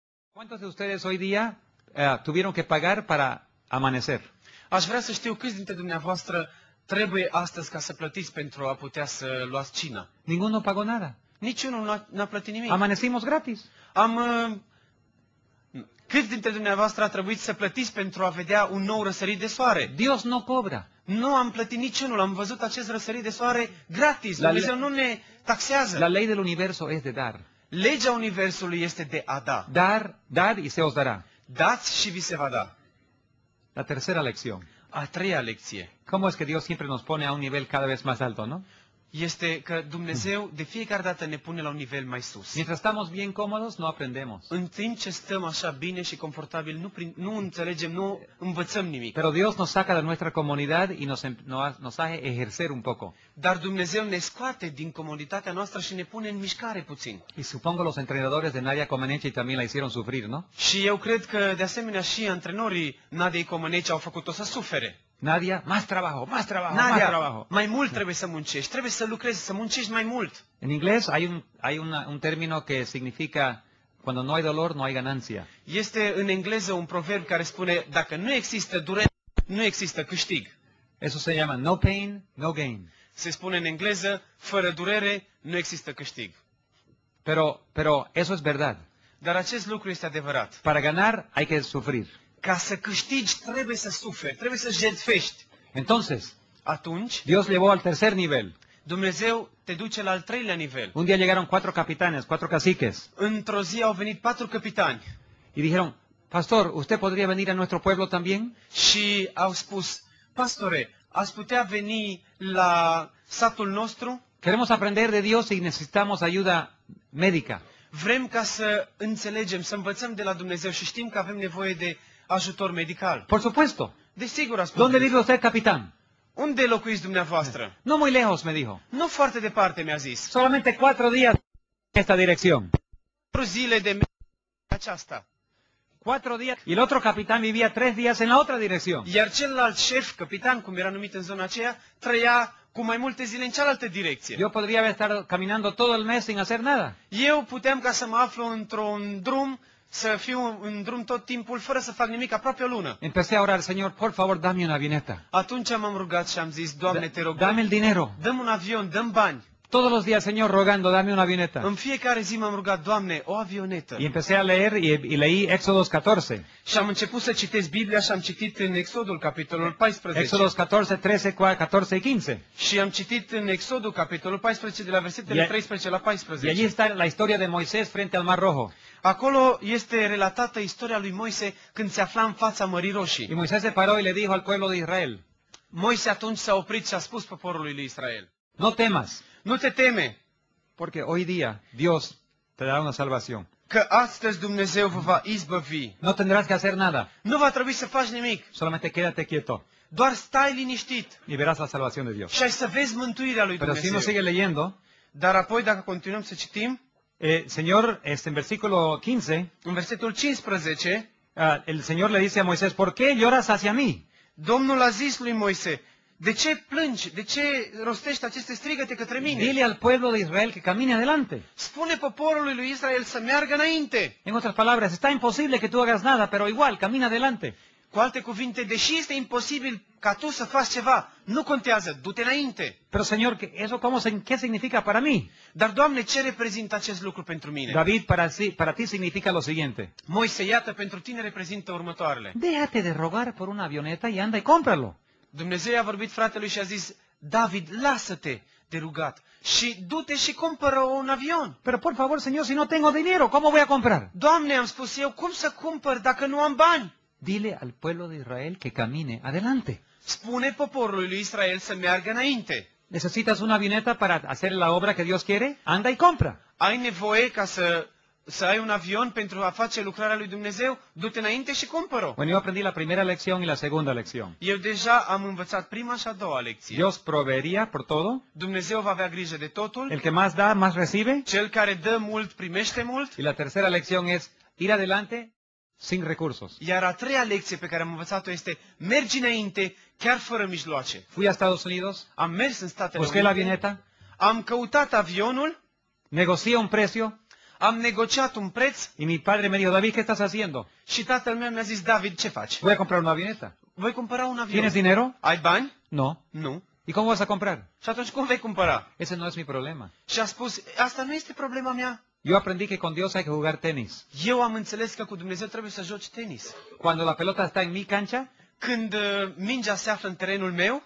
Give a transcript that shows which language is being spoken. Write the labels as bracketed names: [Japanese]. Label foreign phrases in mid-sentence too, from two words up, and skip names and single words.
[Spanish] ¿Cuántos de ustedes hoy día tuvieron que pagar para amanecer? [Romanian] Aș vrea să știu câți dintre dumneavoastră trebuie astăzi ca să plătiți pentru a putea să luați cina. [Spanish] Ninguno pagó nada. [Romanian] Niciunul n-a plătit nimic. [Spanish] Amanecimos gratis. [Romanian] Câți dintre dumneavoastră a trebuit să plătiți pentru a vedea un nou răsărit de soare? [Spanish] Dios no cobra. [Romanian] Nu am plătit niciunul, am văzut acest răsărit de soare gratis. Dumnezeu nu ne taxează. [Spanish] La ley del universo es de dar. [Romanian] Legea Universului este de a da. [Spanish] Dar y se os dará. [Romanian] Dați și vi se va da. [Spanish] La tercera lección. [Romanian] A treia lecție [Spanish] ¿Cómo es que Dios siempre nos pone a un nivel cada vez más alto, no? [Romanian] este că Dumnezeu de fiecare dată ne pune la un nivel mai sus. [Spanish] Mientras estamos bien cómodos, no aprendemos. [Romanian] În timp ce stăm așa bine și confortabil, nu înțelegem, nu învățăm nimic. [Spanish] Pero Dios nos saca de nuestra comodidad y nos hace ejercer un poco. [Romanian] Dar Dumnezeu ne scoate din comoditatea noastră și ne pune în mișcare puțin. [Spanish] Y supongo los entrenadores de Nadia Comaneci también la hicieron sufrir, ¿no? [Romanian] Și eu cred că de asemenea și antrenorii Nadiei Comăneci au făcut-o să sufere. [Spanish] Nadia, más trabajo, más trabajo, Nadia, más trabajo. [Romanian] mai mult trebuie să muncești, trebuie să lucrezi, să muncești mai mult. [Spanish] En inglés hay un término que significa cuando no hay dolor, no hay ganancia. [Romanian] Este în engleză un proverb care spune, dacă nu există durere, nu există câștig. [Spanish] Eso se llama [English] no pain, no gain. [Romanian] Se spune în engleză, fără durere, nu există câștig. [Spanish] Pero eso es verdad. [Romanian] Dar acest lucru este adevărat. [Spanish] Para ganar hay que sufrir. [Romanian] Ca să câștigi, trebuie să suferi, trebuie să jertfești. [Spanish] Entonces, [Romanian] Atunci, [Spanish] Dios llevó al tercer nivel. [Romanian] Dumnezeu te duce la al treilea nivel. [Spanish] Un día llegaron 4 capitanes, 4 caciques, [Romanian] Într-o zi au venit 4 capitani [Spanish] y dijeron, Pastor, ¿usted podría venir a nuestro pueblo también? [Romanian] și au spus, pastore, ați putea veni la satul nostru? [Spanish] Queremos aprender de Dios y necesitamos ayuda médica. [Romanian] Vrem ca să înțelegem, să învățăm de la Dumnezeu și știm că avem nevoie de ajutor medical. [Spanish] Por supuesto. [Romanian] Desigur, a spus. [Spanish] ¿Dónde vive usted, capitán? [Romanian] Unde locuiți dumneavoastră? [Spanish] No muy lejos, me dijo. [Romanian] Nu foarte departe, mi-a zis. [Spanish] Solamente 4 días en esta dirección. [Romanian] 4 zile de aceasta. [Spanish] 4 días. Y el otro capitán vivía 3 días en la otra dirección. [Romanian] Iar celălalt șef, capitan, cum era numit în zona aceea, trăia cu mai multe zile în cealaltă direcție. [Spanish] Yo podría estar caminando todo el mes sin hacer nada. [Romanian] Eu puteam ca să mă aflu într-un drum, să fiu în drum tot timpul, fără să fac nimic, aproape o lună. [Spanish] Empecé a orar, Señor, por favor, dame una avioneta. [Romanian] Atunci m-am rugat și am zis, Doamne, te rog, [Spanish] Dame el dinero. [Romanian] dăm un avion, dăm bani. [Spanish] Todos los días, Señor, rogando, dame una avioneta. [Romanian] În fiecare zi m-am rugat, Doamne, o avionetă. [Spanish] Y empecé a leer y leí Éxodos 14. [Romanian] Și am început să citesc Biblia și am citit în Exodul, capitolul 14. [Spanish] Éxodos 14, 13, 14 y 15. [Romanian] Și am citit în Exodul, capitolul 14, de la versetele 13 la [Spanish] Y allí 14. está la historia de Moisés frente al Mar Rojo. [Romanian] Acolo este relatată istoria lui Moise când se afla în fața Mării Roșii. [Spanish] Y Moisés se paró y le dijo al pueblo de Israel, [Romanian] Moise atunci s-a oprit și a spus poporului lui Israel, [Spanish] no temas, [Romanian] nu te teme, [Spanish] porque hoy día Dios te dará una salvación. [Romanian] că astăzi Dumnezeu vă va izbăvi. [Spanish] No tendrás que hacer nada, [Romanian] Nu va trebui să faci nimic, [Spanish] solamente quédate quieto [Romanian] doar stai liniștit [Spanish] y verás la salvación de Dios. [Romanian] și ai să vezi mântuirea lui [Spanish] Pero si uno [Romanian] Dumnezeu. [Spanish] sigue leyendo, [Romanian] Dar apoi, dacă continuăm să citim, [Spanish] Señor, en versículo 15, [Romanian] în versetul 15, [Spanish] el Señor le dice a Moisés, ¿por qué lloras hacia mí? [Romanian] Domnul a zis lui Moise, de ce plângi? De ce rostești aceste strigăte către mine? [Spanish] Dile al pueblo de Israel que camine adelante. [Romanian] Spune poporului lui Israel să meargă înainte. [Spanish] En otras palabras, está imposible que tú hagas nada, pero igual, camina adelante. [Romanian] Cu alte cuvinte, deși este imposibil ca tu să faci ceva, nu contează, du-te înainte. [Spanish] Pero Señor, ¿eso qué significa para mí? [Romanian] Dar, Doamne, ce reprezintă acest lucru pentru mine? [Spanish] David, para ti significa lo siguiente. [Romanian] Moise, iată, pentru tine reprezintă următoarele. [Spanish] Déjate de rogar por una avioneta y anda y cómpralo. [Romanian] Dumnezeu a vorbit fratelui și a zis, David, lasă-te de rugat și du-te și cumpără un avion. [Spanish] Pero por favor, Señor, si no tengo dinero, ¿cómo voy a comprar? [Romanian] Doamne, am spus eu, cum să cumpăr dacă nu am bani? [Spanish] Dile al pueblo de Israel que camine adelante. [Romanian] Spune poporului lui Israel să meargă înainte. [Spanish] ¿Necesitas una avioneta para hacer la obra que Dios quiere? Anda y compra. [Romanian] Ai nevoie ca să ai un avion pentru a face lucrarea lui Dumnezeu? Du-te înainte și cumpără-o. [Spanish] Bueno, yo aprendí la primera lección y la segunda lección. [Romanian] Eu deja am învățat prima și a doua lecție. [Spanish] Dios proveería por todo. [Romanian] Dumnezeu va avea grijă de totul. [Spanish] El que más da, más recibe. [Romanian] Cel care dă mult, primește mult. [Spanish] Y la tercera lección es ir adelante sin recursos. [Romanian] Iar a treia lecție pe care am învățat-o este mergi înainte chiar fără mijloace. [Spanish] Fui a Estados Unidos, [Romanian] Am mers în Statele [Spanish] busqué la [Romanian] Unite, [Spanish] avioneta, [Romanian] am căutat avionul, [Spanish] negocié un precio, [Romanian] am negociat un preț [Spanish] y mi padre me dijo, David, ¿qué estás haciendo? [Romanian] și tatăl meu mi-a zis, David, ce faci? [Spanish] Voy a comprar una avioneta. [Romanian] Voi cumpăra un avion. [Spanish] ¿Tienes dinero? [Romanian] Ai bani? [Spanish] No. [Romanian] Nu. [Spanish] ¿Y cómo vas a comprar? [Romanian] Și atunci cum vei cumpăra? [Spanish] Ese no es mi problema. [Romanian] Și a spus, asta nu este problema mea. [Spanish] Yo aprendí que con Dios hay que jugar tenis. [Romanian] Eu am înțeles că cu Dumnezeu trebuie să joci tenis. [Spanish] Cuando la pelota está en mi cancha, [Romanian] Când mingea se află în terenul meu,